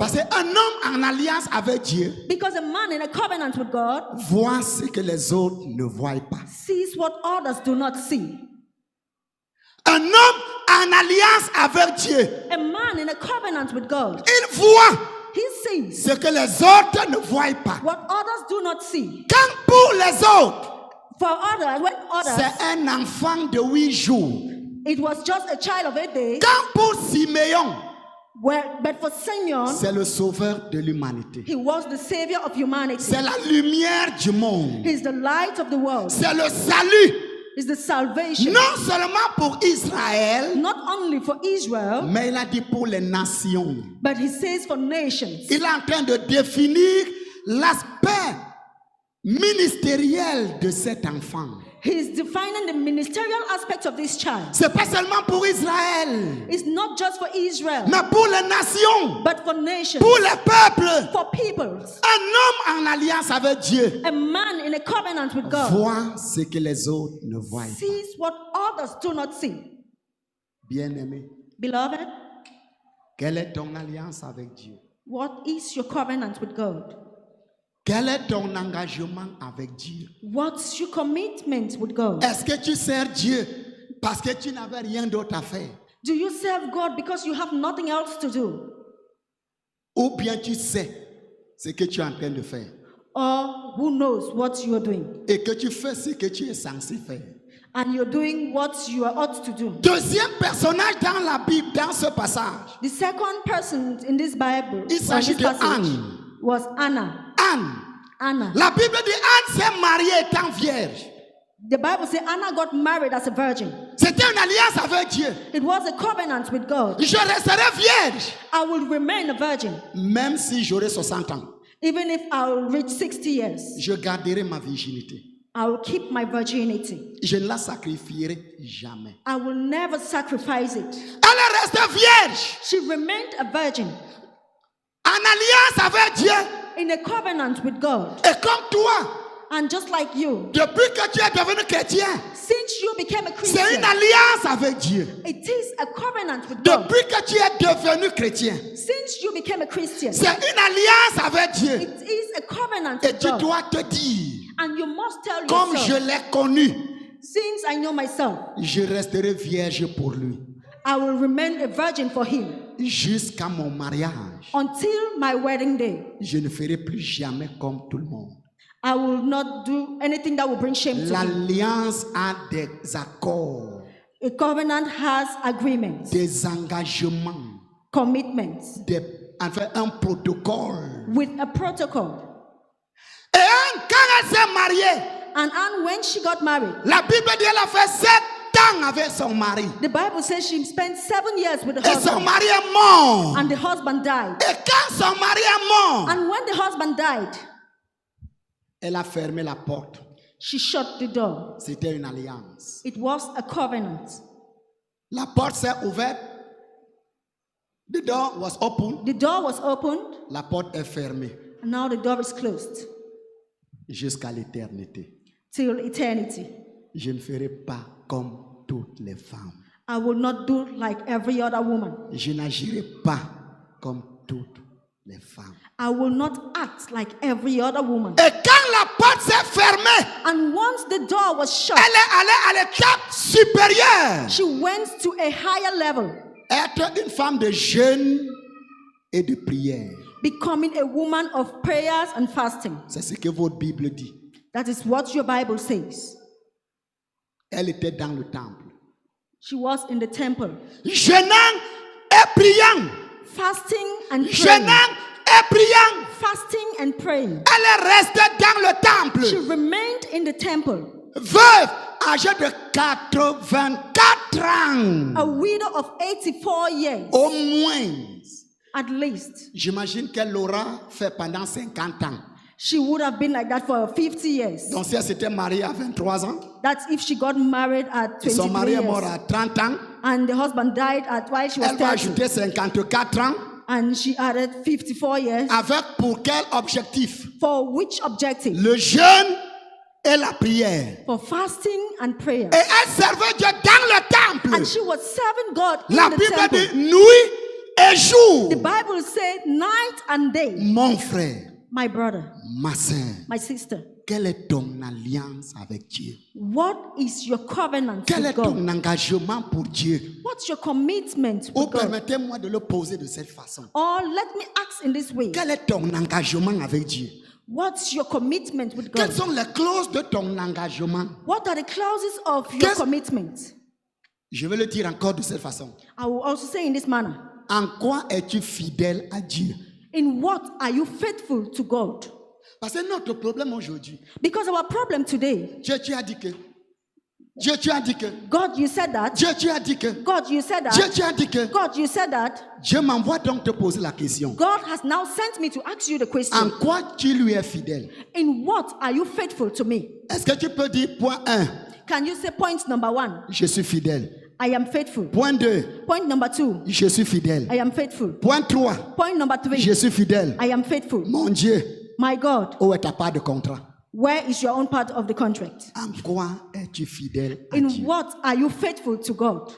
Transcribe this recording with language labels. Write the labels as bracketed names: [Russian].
[French] Parce qu'un homme en alliance avec Dieu [English] Because a man in a covenant with God [French] voit ce que les autres ne voient pas. [English] sees what others do not see. [French] Un homme en alliance avec Dieu, [English] A man in a covenant with God, [French] il voit [English] he sees [French] ce que les autres ne voient pas. [English] what others do not see. [French] Quand pour les autres, [English] For others, when others, [French] c'est un enfant de 8 jours. [English] it was just a child of 8 days. [French] Quand pour Siméon, [English] But for Simeon, [French] c'est le sauveur de l'humanité. [English] he was the savior of humanity. [French] C'est la lumière du monde. [English] He's the light of the world. [French] C'est le salut. [English] He's the salvation. [French] Non seulement pour Israël, [English] Not only for Israel, [French] mais il a dit pour les nations. [English] but he says for nations. [French] Il est en train de définir l'aspect ministériel de cet enfant. [English] He's defining the ministerial aspect of this child. [French] C'est pas seulement pour Israël, [English] It's not just for Israel, [French] mais pour les nations, [English] but for nations, [French] pour les peuples. [English] for peoples. [French] Un homme en alliance avec Dieu [English] A man in a covenant with God [French] voit ce que les autres ne voient pas. [English] sees what others do not see. [French] Bien-aimé, [English] Beloved, [French] quelle est ton alliance avec Dieu? [English] what is your covenant with God? [French] Quel est ton engagement avec Dieu? [English] What's your commitment with God? [French] Est-ce que tu sers Dieu parce que tu n'avais rien d'autre à faire? [English] Do you serve God because you have nothing else to do? [French] Ou bien tu sais ce que tu es en train de faire [English] Or who knows what you are doing? [French] et que tu fais ce que tu es censé faire? [English] And you're doing what you are ought to do. [French] Deuxième personnage dans la Bible, dans ce passage, [English] The second person in this Bible, [French] il s'agit de Anne. [English] was Anna. [French] Anne. [English] Anna. [French] La Bible dit Anne s'est mariée étant vierge. [English] The Bible says Anna got married as a virgin. [French] C'était une alliance avec Dieu. [English] It was a covenant with God. [French] Je resterai vierge [English] I will remain a virgin. [French] même si j'aurai 60 ans. [English] Even if I will reach 60 years, [French] Je garderai ma virginité. [English] I will keep my virginity. [French] Je ne la sacrifierai jamais. [English] I will never sacrifice it. [French] Elle est restée vierge [English] She remained a virgin [French] en alliance avec Dieu. [English] in a covenant with God. [French] Et comme toi, [English] And just like you, [French] depuis que tu es devenu chrétien, [English] since you became a [French] c'est une [English] Christian, [French] alliance avec Dieu. [English] it is a covenant with God. [French] Depuis que tu es devenu chrétien, [English] Since you became a Christian, [French] c'est une alliance avec Dieu. [English] it is a covenant [French] Et [English] with [French] tu [English] God. [French] dois te dire, [English] And you must tell [French] comme je [English] yourself, [French] l'ai connu, [English] since I know myself, [French] je resterai vierge pour lui [English] I will remain a virgin for him [French] jusqu'à mon mariage. [English] until my wedding day. [French] Je ne ferai plus jamais comme tout le monde. [English] I will not do anything that will bring shame to him. [French] L'alliance a des accords, [English] A covenant has agreements, [French] des engagements, [English] commitments, [French] enfin un protocole. [English] with a protocol. [French] Et Anne, quand elle s'est mariée, [English] And Anne, when she got married, [French] la Bible dit qu'elle a fait 7 ans avec son mari. [English] the Bible says she spent 7 years with the [French] Et son [English] husband, [French] mari est mort. [English] and the husband died. [French] Et quand son mari est mort, [English] And when the husband died, [French] elle a fermé la porte. [English] she shut the door. [French] C'était une alliance. [English] It was a covenant. [French] La porte s'est ouverte. [English] The door was open. The door was opened, [French] La porte est fermée [English] and now the door is closed [French] jusqu'à l'éternité. [English] till eternity. [French] Je ne ferai pas comme toutes les femmes. [English] I will not do like every other woman. [French] Je n'agirai pas comme toutes les femmes. [English] I will not act like every other woman. [French] Et quand la porte s'est fermée, [English] And once the door was shut, [French] elle est allée à l'étape supérieure. [English] she went to a higher level, [French] Être une femme de jeûne et de prière. [English] becoming a woman of prayers and fasting. [French] C'est ce que votre Bible dit. [English] That is what your Bible says. [French] Elle était dans le temple. [English] She was in the temple, [French] Jeûnant et priant. [English] fasting and praying. [French] Jeûnant et priant. [English] Fasting and praying. [French] Elle est restée dans le temple. [English] She remained in the temple, [French] Veuve, âgée de 84 ans. [English] a widow of 84 years, [French] Au moins. [English] at least. [French] J'imagine qu'elle l'aura fait pendant 50 ans. [English] She would have been like that for 50 years. [French] Donc si elle s'était mariée à 23 ans, [English] That's if she got married at [French] son mari est mort [English] years. [French] à 30 ans, [English] And the husband died while she was [French] elle va [English] 30. [French] ajouter 54 ans. [English] And she added 54 years. [French] Avec pour quel objectif? [English] For which objective? [French] Le jeûne et la prière. [English] For fasting and prayer. [French] Et elle servait Dieu dans le temple. [English] And she was serving God in [French] La [English] the [French] Bible [English] temple. [French] dit nuit et jour. [English] The Bible said night and day. [French] Mon frère, [English] My brother, [French] ma soeur, [English] my sister, [French] quelle est ton alliance avec Dieu? [English] what is your covenant [French] Quel est [English] with God? [French] ton engagement pour Dieu? [English] What's your commitment [French] Ou [English] with God? [French] permettez-moi de le poser de cette façon. [English] Or let me ask in this way. [French] Quel est ton engagement avec Dieu? [English] What's your commitment with God? [French] Quelles sont les clauses de ton engagement? [English] What are the clauses of your [French] Qu'est-ce- [English] commitment? [French] Je vais le dire encore de cette façon. [English] I will also say in this manner. [French] En quoi es-tu fidèle à Dieu? [English] In what are you faithful to God? [French] Parce que notre problème aujourd'hui, [English] Because our problem today, [French] Dieu tu as dit que, Dieu tu as dit que, [English] God, you said that. [French] Dieu tu as dit que, [English] God, you said [French] Dieu [English] that. [French] tu as dit que. [English] God, you said that. [French] Dieu m'envoie donc te poser la question. [English] God has now sent me to ask you the [French] En [English] question. [French] quoi tu lui es fidèle? [English] In what are you faithful to me? [French] Est-ce que tu peux dire point 1, [English] Can you say point number 1? [French] je suis fidèle. [English] I am faithful. [French] Point 2, [English] Point number 2. [French] je suis fidèle. [English] I am faithful. [French] Point 3, [English] Point number 3. [French] je suis fidèle. [English] I am faithful. [French] Mon Dieu, [English] My God, [French] où est ta part de contrat? [English] where is your own part of the contract? [French] En quoi es-tu fidèle à [English] In [French] Dieu? [English] what are you faithful to God?